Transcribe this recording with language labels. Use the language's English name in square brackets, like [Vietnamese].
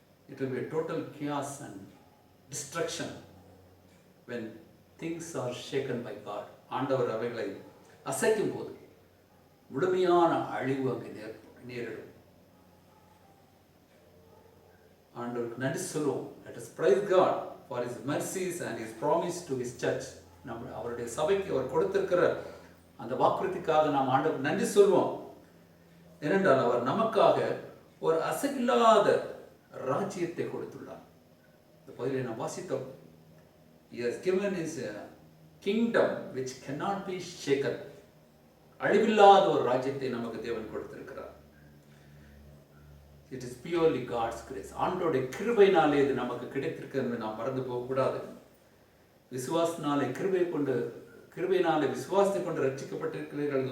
[English] It will be a total chaos and destruction when things are shaken by God. [Tamil] ஆண்டவர் அவைகளை அசைக்கும் போது முழுமையான அழிவு அங்கு நேரிடும். ஆண்டவருக்கு நன்றி சொல்லுவோம். [English] Let us praise God for His mercies and His promise to His church. [Tamil] அவருடைய சபைக்கு அவர் கொடுத்திருக்கிற அந்த வாக்குறுதிக்காக நாம் ஆண்டவருக்கு நன்றி சொல்வோம். ஏனென்றால் அவர் நமக்காக ஒரு அசைவில்லாத ராஜ்யத்தை கொடுத்துள்ளார். இந்த பகுதியை நாம் வாசித்தோம். [English] He has given his kingdom which cannot be shaken. [Tamil] அழிவில்லாத ஒரு ராஜ்யத்தை நமக்கு தேவன் கொடுத்திருக்கிறார். [English] It is purely God's grace. [Tamil] ஆண்டவருடைய கிருபையினாலே இது நமக்கு கிடைத்திருக்கிறது. நாம் மறந்து போகக்கூடாது. விசுவாசனாலே கிருபையினாலே விசுவாசத்தை கொண்டு ரட்சிக்கப்பட்டிருக்கிறீர்கள்.